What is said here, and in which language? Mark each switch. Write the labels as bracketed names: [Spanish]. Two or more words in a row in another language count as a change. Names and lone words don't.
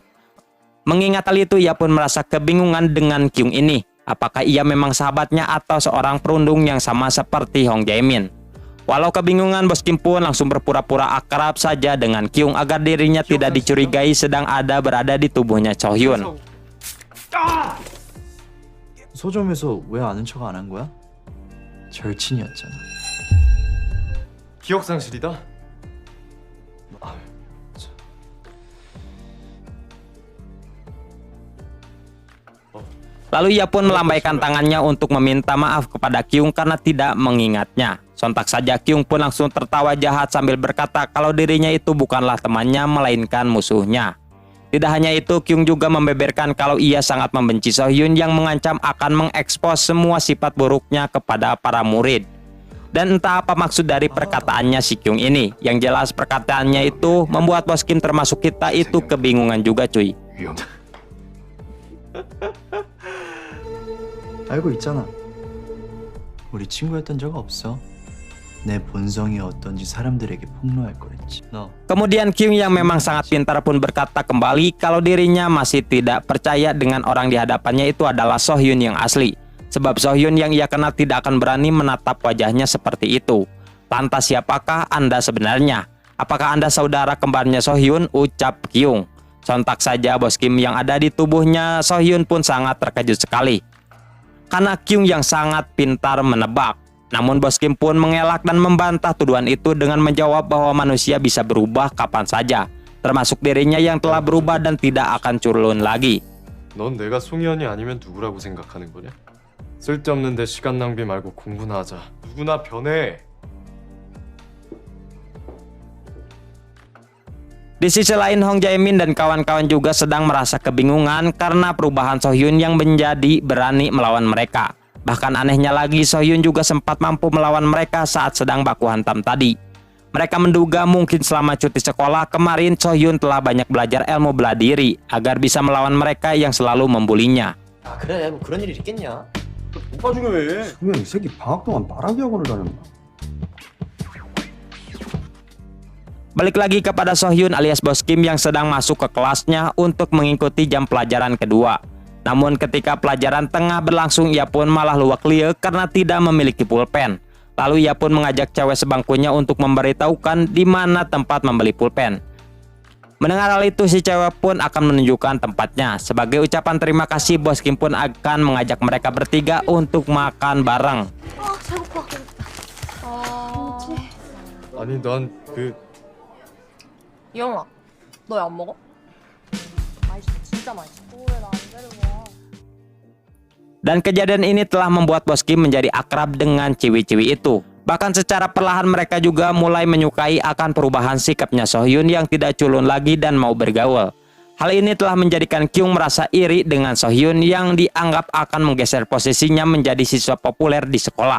[Indonesian] Mengingat hal itu, ia pun merasa kebingungan dengan Kyung ini. Apakah ia memang sahabatnya atau seorang perundung yang sama seperti Hong Jae-min? Walau kebingungan, bos Kim pun langsung berpura-pura akrab saja dengan Kyung agar dirinya tidak dicurigai sedang berada di tubuhnya Sohyun. [Korean] 서점에서 왜 아는 척 안 한 거야? 절친이었잖아. 기억 상실이다. [Indonesian] Lalu ia pun melambaikan tangannya untuk meminta maaf kepada Kyung karena tidak mengingatnya. Sontak saja Kyung pun langsung tertawa jahat sambil berkata kalau dirinya itu bukanlah temannya melainkan musuhnya. Tidak hanya itu, Kyung juga membeberkan kalau ia sangat membenci Sohyun yang mengancam akan mengekspos semua sifat buruknya kepada para murid. Dan entah apa maksud dari perkataannya si Kyung ini. Yang jelas perkataannya itu membuat bos Kim termasuk kita itu kebingungan juga cuy. [Korean] 위험. 알고 있잖아. 우리 친구였던 적 없어. 내 본성이 어떤지 사람들에게 폭로할 거랬지. 너 [Indonesian] Kemudian Kyung yang memang sangat pintar pun berkata kembali kalau dirinya masih tidak percaya dengan orang di hadapannya itu adalah Sohyun yang asli. Sebab Sohyun yang ia kenal tidak akan berani menatap wajahnya seperti itu. Lantas siapakah Anda sebenarnya? Apakah Anda saudara kembarnya Sohyun? Ucap Kyung. Sontak saja bos Kim yang ada di tubuhnya Sohyun pun sangat terkejut sekali. Karena Kyung yang sangat pintar menebak. Namun bos Kim pun mengelak dan membantah tuduhan itu dengan menjawab bahwa manusia bisa berubah kapan saja. termasuk dirinya yang telah berubah dan tidak akan culun lagi. [Korean] 넌 내가 송이언이 아니면 누구라고 생각하는 거냐? 쓸데없는데 시간 낭비 말고 공부나 하자. 누구나 변해. [Indonesian] Di sisi lain, Hong Jae-min dan kawan-kawan juga sedang merasa kebingungan karena perubahan So-hyun yang menjadi berani melawan mereka. Bahkan anehnya lagi, So-hyun juga sempat mampu melawan mereka saat sedang baku hantam tadi. Mereka menduga mungkin selama cuti sekolah kemarin So-hyun telah banyak belajar ilmu bela diri agar bisa melawan mereka yang selalu membulinya. [Korean] 아 그래 뭐 그런 일이 있겠냐? 오빠 중에 왜? 분명 이 새끼 방학 동안 말하기 학원을 다녔나? [Indonesian] Balik lagi kepada So-hyun alias Bos Kim yang sedang masuk ke kelasnya untuk mengikuti jam pelajaran kedua. Namun ketika pelajaran tengah berlangsung, ia pun malah luwak lieu karena tidak memiliki pulpen. Lalu ia pun mengajak cewek sebangkunya untuk memberitahukan di mana tempat membeli pulpen. Mendengar hal itu, si cewek pun akan menunjukkan tempatnya. Sebagai ucapan terima kasih, Bos Kim pun akan mengajak mereka bertiga untuk makan bareng. [Korean] 배고파. 아니 난 그 이영아, 너 안 먹어? 맛있어, 진짜 맛있어. 왜 나 안 데리고 와? [Indonesian] Dan kejadian ini telah membuat Bos Kim menjadi akrab dengan ciwi-ciwi itu. Bahkan secara perlahan mereka juga mulai menyukai akan perubahan sikapnya So-hyun yang tidak culun lagi dan mau bergaul. Hal ini telah menjadikan Kyung merasa iri dengan So-hyun yang dianggap akan menggeser posisinya menjadi siswa populer di sekolah.